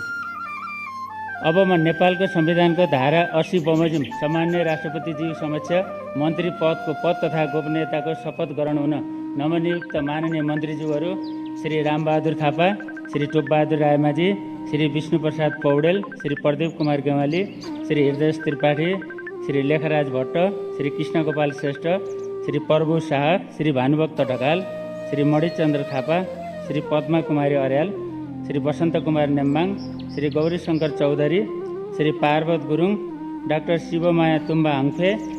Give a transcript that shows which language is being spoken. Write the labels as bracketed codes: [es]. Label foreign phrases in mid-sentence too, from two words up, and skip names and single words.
[ne] अब म नेपालको संविधानको धारा 80 बमोजिम सामान्य राष्ट्रपतिज्यू समक्ष मन्त्री पदको पद तथा गोपनीयताको शपथ ग्रहण हुन नवनियुक्त माननीय मन्त्रीज्यूहरू श्री रामबहादुर थापा, श्री टोपबहादुर रायमाझी, श्री विष्णुप्रसाद पौडेल, श्री प्रदीप कुमार गेवाली, श्री हृदय त्रिपाठी, श्री लेखराज भट्ट, श्री कृष्णगोपाल श्रेष्ठ, श्री प्रभु शाह, श्री भानुभक्त ढकाल, श्री मणिचन्द्र थापा, श्री पद्मा कुमारी अर्याल, श्री बसन्त कुमार नेम्बाङ, श्री गौरीशङ्कर चौधरी, श्री पार्वत गुरुङ, डाक्टर शिवमाया तुम्बा आङफे,